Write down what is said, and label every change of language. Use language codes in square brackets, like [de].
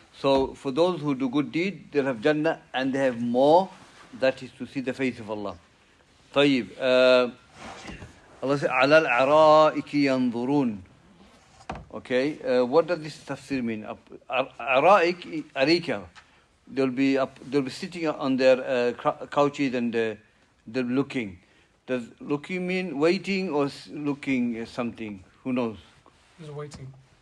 [en] So, for those who do good deed, they'll have Jannah and they have more. That is to see the face of Allah. [ar] طيب. [en] Allah says, [ar] على الأرائك ينظرون. [en] Okay. What does this tafsir mean? Ara'ik, arika. They'll be sitting on their couches and they'll be looking. Does looking mean waiting or looking something? Who knows? It's waiting.